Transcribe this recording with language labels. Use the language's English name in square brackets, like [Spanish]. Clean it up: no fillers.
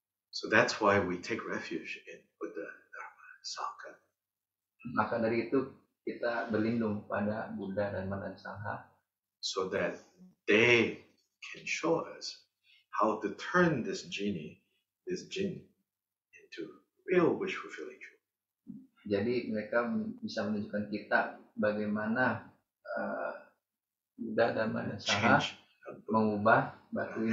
[English] So that's why we take refuge in Buddha, Dharma, Sangha. [Indonesian] Maka dari itu kita berlindung pada Buddha, Dharma, dan Sangha. [English] So that they can show us how to turn this jin, into real wish fulfilling jewel. [Indonesian] Jadi mereka bisa menunjukkan kita bagaimana Buddha, Dharma, dan Sangha mengubah batu ini